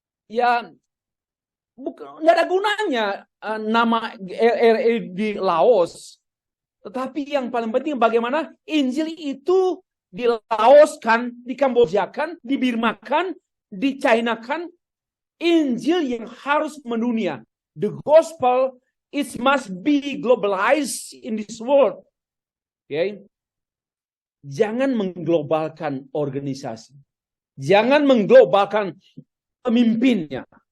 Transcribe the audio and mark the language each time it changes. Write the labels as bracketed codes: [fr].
[id] Ya, nggak ada gunanya nama RRI di Laos. Tetapi yang paling penting bagaimana Injil itu dilaoskan, dikambojakan, dibirmakan, dicinakan. Injil yang harus mendunia. [en] The gospel, it must be globalized in this world. [id] Okay? Jangan mengglobalkan organisasi. Jangan mengglobalkan pemimpinnya.